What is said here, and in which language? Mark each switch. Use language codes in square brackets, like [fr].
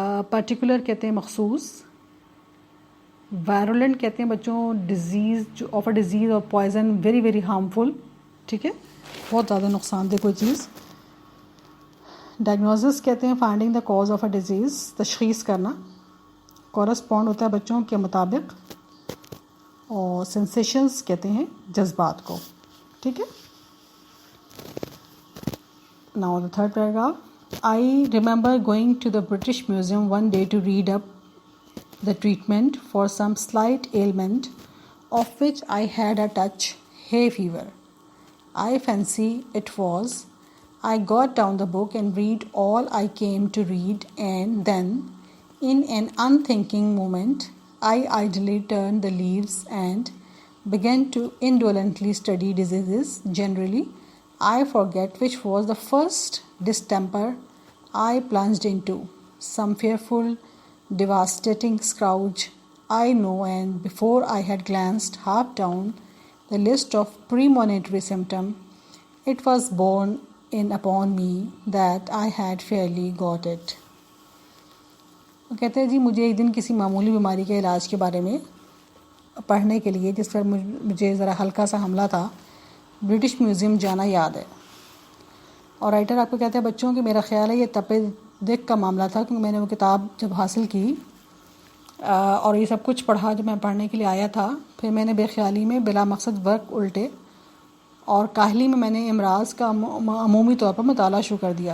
[ur] Particular کہتے ہیں مخصوص. وائرولنٹ کہتے ہیں بچوں ڈیزیز جو آف اے ڈیزیز اور پوائزن [en] very very harmful, [ur] ٹھیک ہے, بہت زیادہ نقصان دہ کوئی چیز. ڈائگنوسس کہتے ہیں [en] finding the cause of a disease, [ur] تشخیص کرنا. کورسپونڈ ہوتا ہے بچوں کے مطابق. اور سینسیشنز کہتے ہیں جذبات کو, ٹھیک ہے. [en] Now the third paragraph. I remember going to the British Museum one day to read up the treatment for some slight ailment of which I had a touch, hay fever. I fancy it was. I got down the book and read all I came to read, and then, in an unthinking moment, I idly turned the leaves and began to indolently study diseases generally. I forget which was the first distemper I plunged into. Some fearful, devastating scourge, I know, and before I had glanced half down the list of premonitory symptoms, it was borne in upon me that I had fairly got it. [ur] وہ کہتے ہیں جی مجھے ایک دن کسی معمولی بیماری کے علاج کے بارے میں پڑھنے کے لیے جس پر مجھے ذرا ہلکا سا حملہ تھا برٹش میوزیم جانا یاد ہے. اور رائٹر آپ کو کہتے ہیں بچوں کہ میرا خیال ہے یہ تپے دق کا معاملہ تھا, کیونکہ میں نے وہ کتاب جب حاصل کی اور یہ سب کچھ پڑھا جو میں پڑھنے کے لیے آیا تھا, پھر میں نے بے خیالی میں بلا مقصد ورق الٹے اور کاہلی میں نے امراض کا عمومی طور پر مطالعہ شروع کر دیا.